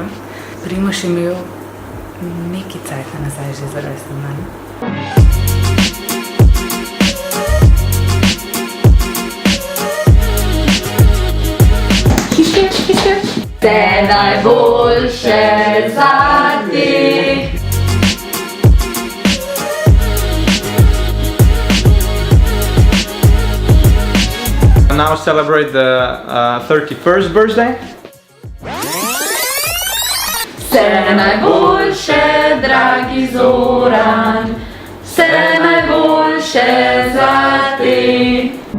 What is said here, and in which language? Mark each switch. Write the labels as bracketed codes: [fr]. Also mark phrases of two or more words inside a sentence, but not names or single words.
[sl] Primož je imel nekaj cajta nazaj že za rojsten dan. Vse najboljše za ti. [en] Now celebrate the 31st birthday. [sl] Vse najboljše, dragi Zoran, vse najboljše za ti.